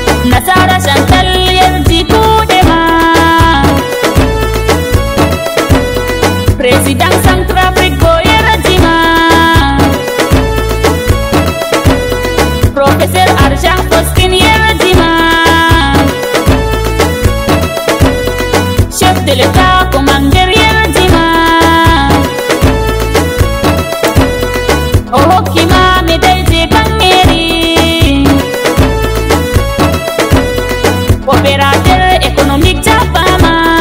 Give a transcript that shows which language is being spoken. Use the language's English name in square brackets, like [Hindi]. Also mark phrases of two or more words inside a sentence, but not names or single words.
[Fula] Nasara Chantal yardi kuɗe ma. President Centrafrique go yardi ma. Professeur Arjan Foskin yardi ma. [French] Chef de l'État [Fula] Commander yardi ma. O hokki ma médaille je kangeri. [French] Opérateur économique [Fula] jaɓɓama.